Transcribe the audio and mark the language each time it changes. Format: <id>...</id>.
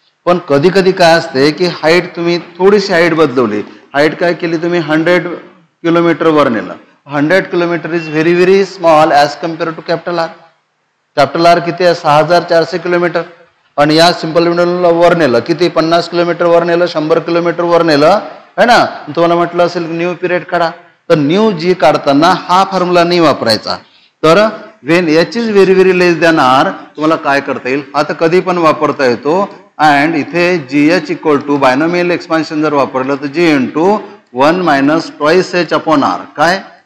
<mr>पण कधी कधी काय असते की हाईट तुम्ही थोडीशी हाईट बदलवली. हाईट काय केली तुम्ही? 100 किलोमीटर वर नेलं.</mr> <en>100 kilometre is very very small as compare to capital R.</en> <mr>Capital R किती आहे? 6400 किलोमीटर. आणि या सिंपल विंडोला वर नेलं किती? 50 किलोमीटर वर नेलं, 100 किलोमीटर वर नेलं, है ना? तुम्हाला म्हटलं असेल न्यू पिरियड काढा. तर न्यू जी काढताना हा फॉर्म्युला नाही वापरायचा.</mr> <en>तर when H is very very less than R</en> <mr>तुम्हाला काय करता येईल? आता कधी पण वापरता येतो. अँड इथे जी H equal to binomial expansion जर वापरलं तर जी into 1 minus twice H upon R. काय?</mr>